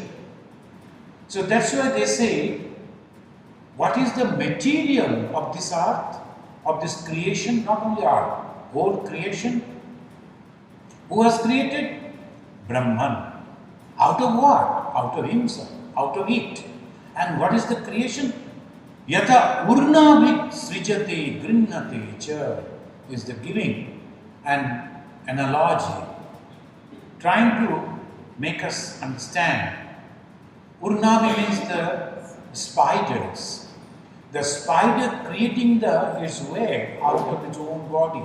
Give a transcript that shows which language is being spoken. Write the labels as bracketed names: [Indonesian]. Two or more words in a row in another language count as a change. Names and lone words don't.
[English] So that's why they say, what is the material of this art, of this creation? Not only art, whole creation. Who has created? Brahman. Out of what? Out of himself, out of it. And what is the creation? [Sanskrit] Yatha urnavit srijate grinnate cha [English] is the giving an analogy, trying to make us understand. Urnavi means the spiders. The spider creating its web out of its own body.